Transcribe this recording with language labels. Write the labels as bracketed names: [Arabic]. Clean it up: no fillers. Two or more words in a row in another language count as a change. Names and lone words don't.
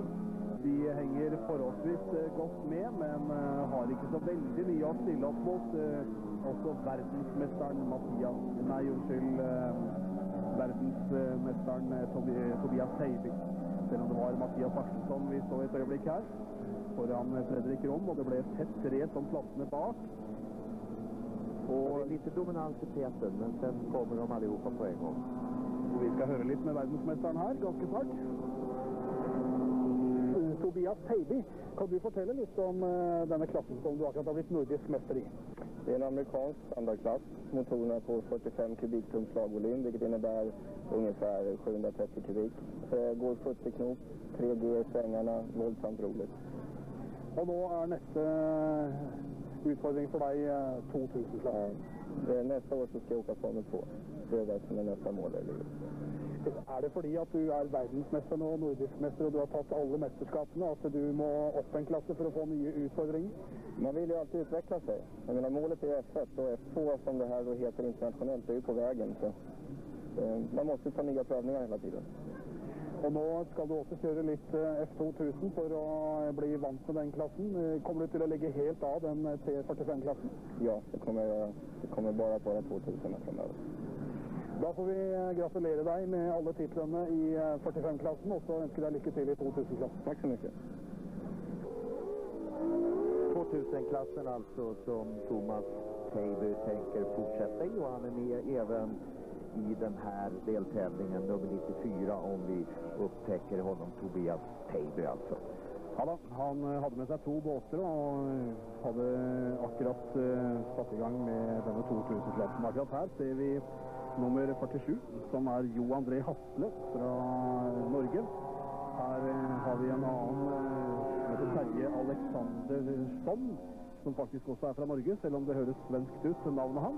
[Norwegian] De henger forholdsvis godt med, men har ikke så veldig mye å stille opp mot. Også verdensmesteren verdensmesteren Tobias Teiby. Selv om det var Mathias Axelsson vi så et øyeblikk her foran Fredrik Rom, og det ble et tett race om plassene bak. [Swedish] Och det är lite dominans i täten, men sen kommer de allihopa på en gång. [Norwegian] Og vi skal høre litt med verdensmesteren her ganske snart. Tobias Teiby, kan du fortelle litt om denne klassen som du akkurat har blitt nordisk mester i? [Swedish] Det är en amerikansk standardklass. Motorerna på 45 kubiktum slagvolym, vilket innebär ungefär 730 kubik. Går 70 knop, 3G i svängarna, våldsamt roligt. [Norwegian] Og nå er neste utfordring for deg 2000-klassen. [Swedish] Nästa år så ska jag åka Formel 2. Det är det som är nästa mål. [Norwegian] Er det fordi at du er verdensmester nå, nordisk mester, og du har tatt alle mesterskapene, at du må opp en klasse for å få nye utfordringer? [Swedish] Man vill ju alltid utveckla sig. Jag menar, målet är F1 och F2 som det här då heter internationellt, det är ju på vägen. Så man måste ta nya prövningar hela tiden. [Norwegian] Og nå skal du også kjøre litt F2000 for å bli vant med den klassen. Kommer du til å legge helt av den T45-klassen? [Swedish] Ja, det kommer jag göra. Det kommer bara att vara 2000 framöver. [Norwegian] Da får vi gratulere deg med alle titlene i 45-klassen, og så ønsker deg lykke til i 2000-klassen. [Swedish] Tack så mycket. 2000-klassen alltså som Thomas Teiby tänker fortsätta i, och han är med även i den här deltävlingen nummer 94 om vi upptäcker honom, Tobias Teiby alltså. [Norwegian] Ja da, han hadde med seg 2 båter og hadde akkurat satt i gang med denne 2000-klassen. Akkurat her ser vi nummer 47, som er Jo André Hasle fra Norge. Her har vi en annen som heter Terje Alexandersson, som faktisk også er fra Norge, selv om det høres svenskt ut, navnet hans.